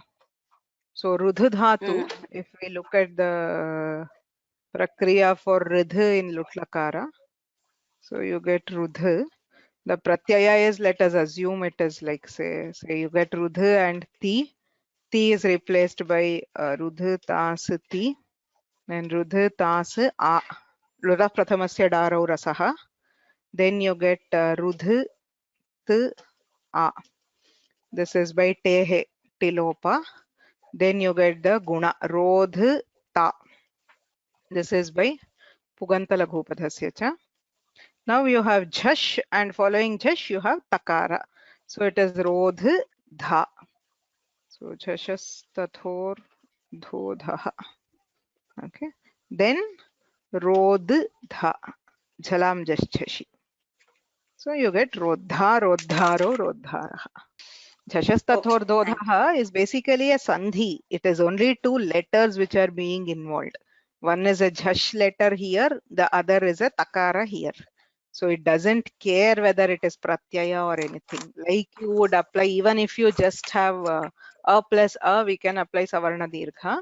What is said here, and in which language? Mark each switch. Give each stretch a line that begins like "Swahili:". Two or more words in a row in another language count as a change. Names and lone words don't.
English: So rudh dhatu, if we look at the prakriya for rudh in lutlakara, so you get rudh. The pratyaya is, let us assume it is like, say you get rudh and ti. Ti is replaced by rudh tas ti. And rudh tas a.
Sanskrit: लुटः प्रथमस्य डारौ रसः.
English: Then you get rudh t a. This is by
Sanskrit: तेः तिलोपः.
English: Then you get the guna rodh ta.
Sanskrit: This is by पुगन्त लघूपधस्य च.
English: Now you have jhash, and following jhash you have takara. So it is rodh dha.
Sanskrit: So झषस् तथोर् धोऽधः.
English: Okay. Then rodh dha.
Sanskrit: झलां झशि.
English: So you get rodha, rodharo, rodharaha.
Sanskrit: झषस्तथोर् धोऽधः
English: is basically a sandhi. It is only two letters which are being involved. One is a jhash letter here, the other is a takara here. So it doesn't care whether it is pratyaya or anything. Like you would apply, even if you just have a plus a, we can apply
Sanskrit: सवर्ण दीर्घ.